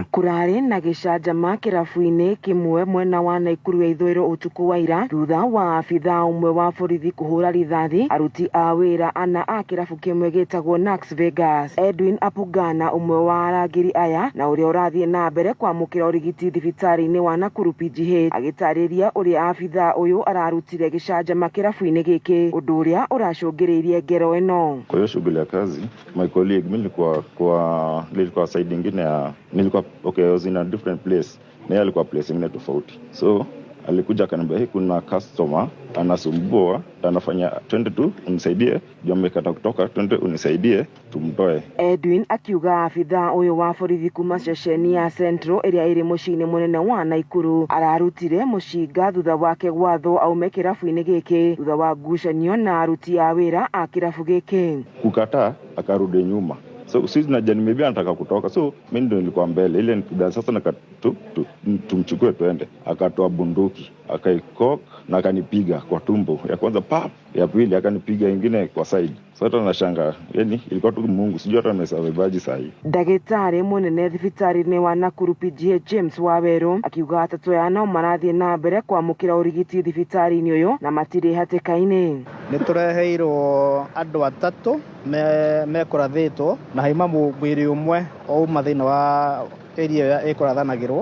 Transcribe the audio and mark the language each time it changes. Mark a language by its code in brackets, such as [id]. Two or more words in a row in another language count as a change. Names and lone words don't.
[ki] Kurarĩ na gĩcanjama kĩrabu-inĩ kĩmwe mwena wa Naikuru ya ithũĩro ũtukũ wa ira thutha wa abitha ũmwe wa borithi kũhũra rithathi aruti a wĩra ana a kĩrabu kimwe gĩtagwo Nax Vegas. Edwin Apugana umwe wa arangĩri aya na ũrĩa ũrathiĩ na mbere kwamũkĩra ũrigiti thibitarĩ-inĩ wa Nakuru PGH agĩtarĩria ũrĩa abitha ũyũ ararutire gĩcanjama kĩrabu-inĩ gĩkĩ ũndũ ũrĩa ũracũngĩrĩirie ngero ĩno. [sw] Kwa hiyo shughuli ya kazi [en] my colleague [sw] nilikuwa side nyingine ya [en] I was in a different place [sw] na alikuwa place nyingine tofauti, so alikuja akaniambia kuna customer anasumbua anafanya 22 unisaidie ndio amekata kutoka 20 unisaidie tumtoe. [ki] Edwin akiuga abitha ũyũ wa borithi kuma ceceni ya Central ĩrĩa ĩrĩ mũciĩ-inĩ mũnene wa Naikuru ararutire mũcinga thutha wake gwathwo aume kĩrabu-inĩ gĩkĩ thutha wa ngucanio na aruti a wĩra a kĩrabu gĩkĩ. [sw] Kukataa akarudi nyuma. So sisi na jani maybe anataka kutoka, so mimi ndio nilikuwa mbele ile sasa tumchukue twende. Akatoa bunduki akaikok na akanipiga kwa tumbo ya kwanza pap, ya pili akanipiga ingine kwa side. Sasa tunashanga yani ilikuwa tu Mungu, sijui hata amesababaji sahi. [ki] Ndagĩtarĩ mũnene thibitarĩ-inĩ wa Nakuru PGH James Waweru akiuga atatũ aya no marathiĩ na mbere kwamũkĩra ũrigiti thibitarĩ-inĩ ũyũ na matirĩ hatĩka-inĩ. Nĩ tũreheirwo andũ atatũ mekũrathĩtwo na haima mwĩrĩ ũmwe uma thĩinĩ wa area ĩkũrathanagĩrwo.